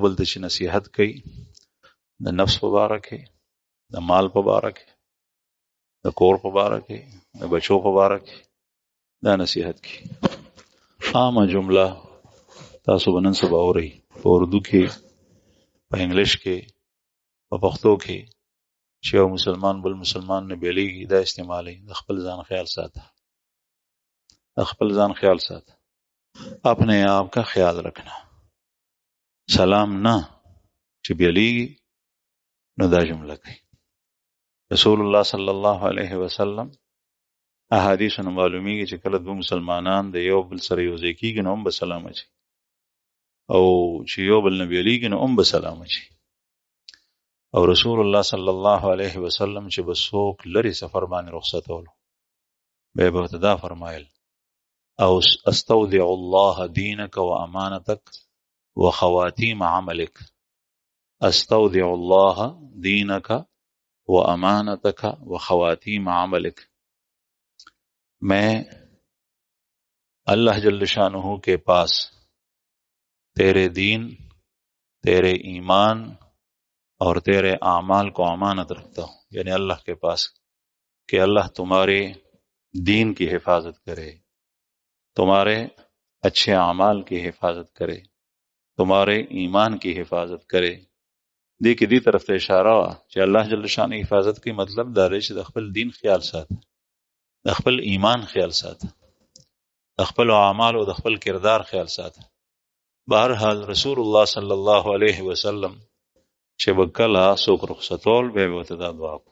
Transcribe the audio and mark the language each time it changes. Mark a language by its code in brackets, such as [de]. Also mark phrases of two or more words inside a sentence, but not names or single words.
[ps] بل ته چې نصیحت کوي د نفس په باره کې د مال په باره کې د کور په باره کې د بچو په باره کې دا نصیحت کوي عامه جمله تاسو به نن سبا اورئ په اردو کې په انګلیش کې په پښتو کې چې یو مسلمان بل مسلمان نه بیلیږي دا استعمالي د خپل ځان خیال ساته د خپل ځان خیال ساته [ur] اپنے آپ کا خیال رکھنا [ps] سلام نه چې بیلیږي نو دا جمله کوي [ar] رسول الله صلی الله علیه وسلم [ps] احادیث معلومیږي چې کله دوه مسلمانان د یو بل سره یو ځای کېږي نو هم به سلام اچي او چې یو بل نه بیلیږي نو هم به سلام اچي [ar] او رسول الله صلی الله علیه وسلم [ps] چې به څوک لري سفر باندې رخصتولو به دا فرمایل او [ar] استودع الله دینک و امانتک وخواتیم عملک استودع الله دینک و امانتک و خواتیم عملک [ur] میں اللہ جل شانہ کے پاس تیرے دین تیرے ایمان اور تیرے اعمال کو امانت رکھتا ہوں یعنی اللہ کے پاس کہ اللہ تمہارے دین کی حفاظت کرے تمہارے اچھے اعمال کی حفاظت کرے تمہارے ایمان کی حفاظت کرے [ps] دی کې دی طرف ته اشاره وا چې الله [ar] جل شانه [ps] حفاظت کوي مطلب دا دی چې د خپل دین خیال ساته د خپل ایمان خیال ساته د خپل اعمال او د خپل کردار خیال ساته بهرحال [ar] رسول الله صلی الله علیه وسلم [ps] چې وکلا څوک رخصتول به وته دا دعا